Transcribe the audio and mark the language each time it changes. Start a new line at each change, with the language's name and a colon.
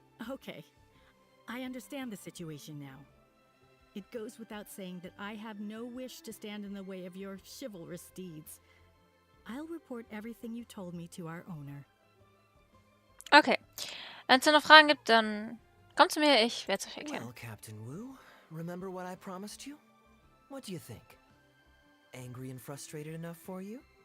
English: Okay, I understand the situation now. It goes without saying that I have no wish to stand in the way of your chivalrous deeds. I'll report everything you told me to our owner. Okay.
German: Wenn es noch Fragen gibt, dann kommt zu mir, ich werde es euch erklären.
English: Well, Captain Wu, remember what I promised you? What do you think? Angry and frustrated enough for you?